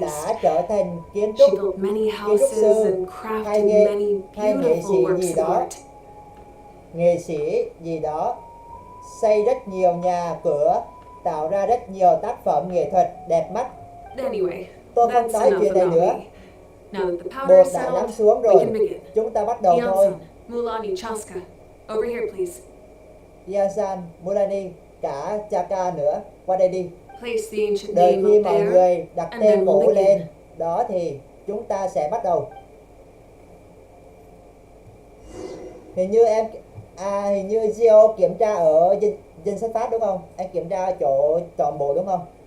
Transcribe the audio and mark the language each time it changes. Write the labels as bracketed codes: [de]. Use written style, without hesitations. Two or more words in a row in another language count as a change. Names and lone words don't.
[vi] Đã trở thành kiến [en] She [vi] trúc, [en] built many [vi] kiến trúc [en] houses [vi] sư, [en] and [vi] hay [en] crafted [vi] nghệ [en] many [vi] hay nghệ [en] beautiful [vi] sĩ [en] works [vi] gì [en] of [vi] đó, [en] art. [vi] xây rất nhiều nhà cửa, tạo ra rất nhiều tác phẩm nghệ thuật đẹp mắt. [en] Anyway, [vi] Tôi không [en] that's [vi] nói [en] enough [vi] chuyện này [en] about [vi] nữa. [en] me. Now that the powder [vi] Bột [en] is [vi] đã lắng [en] settled, [vi] xuống [en] we [vi] rồi. [en] can begin. [vi] Chúng ta bắt đầu thôi. [en] Yansan, Mulani, Chaska, over here, please. [vi] Yansan, Mulani, cả Chaka nữa, qua đây đi. [en] Place the ancient [vi] Đợi [en] name [vi] khi [en] up [vi] mọi [en] there, [vi] người đặt [en] and [vi] tên [en] then [vi] cổ [en] we'll [vi] lên, [en] begin. [vi] đó thì chúng ta sẽ bắt đầu. Hình như Gio kiểm tra ở danh sách phát đúng không? Anh kiểm tra chỗ chọn bộ đúng không?